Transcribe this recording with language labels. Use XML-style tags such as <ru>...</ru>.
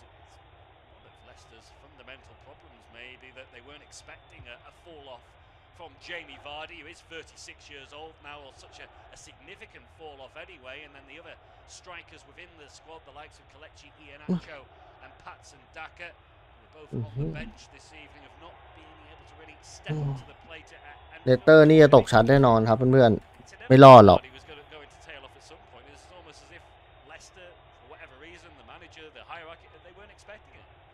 <en>It's one of Leicester's fundamental problems, maybe, that they weren't expecting a fall-off from Jamie Vardy, who is 36 years old now, or such a significant fall-off anyway. And then the other strikers within the squad, the likes of Kelechi Iheanacho and Patson Daka, who are both on the bench this evening, have not been able to really step up to the plate.</en> <th>เลสเตอร์นี่จะตกชั้นแน่นอนครับเพื่อนๆไม่รอดหรอก</th> <en>He was going to tail off at some point. It's almost as if Leicester, for whatever reason, the manager, the hierarchy, they weren't expecting it.</en>